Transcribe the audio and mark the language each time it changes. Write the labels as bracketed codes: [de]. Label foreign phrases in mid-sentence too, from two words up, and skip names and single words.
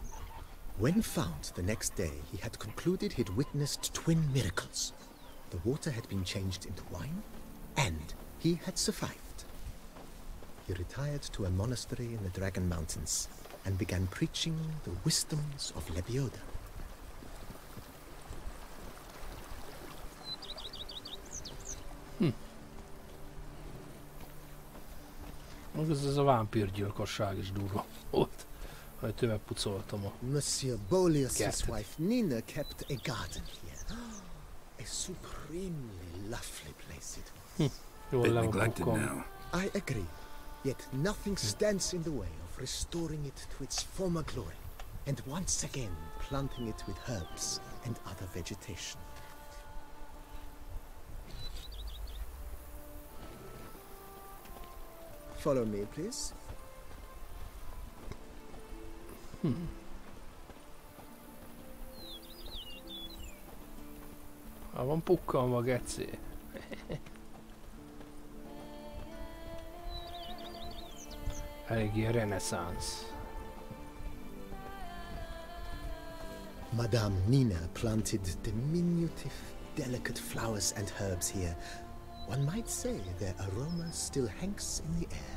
[en] When found the next day, he had concluded he'd witnessed twin miracles. The water had been changed into wine, and he had survived. He retired to a monastery in the Dragon Mountains and began preaching the wisdoms of Lebioda. [hu] Ez a vámpírgyilkosság is durva volt, hogy tőle pucoltam a [en] Monsieur Bolius's wife Nina kept a garden here. A supremely lovely place it was. Bit neglected now. I agree. Yet nothing stands in the way of restoring it to its former glory, and once again planting it with herbs and other vegetation. Follow me, please. [hu] Van pukkalva, geci. Eléggé reneszánsz. [en] Madame Nina planted diminutive, delicate flowers and herbs here. One might say their aroma still hangs in the air.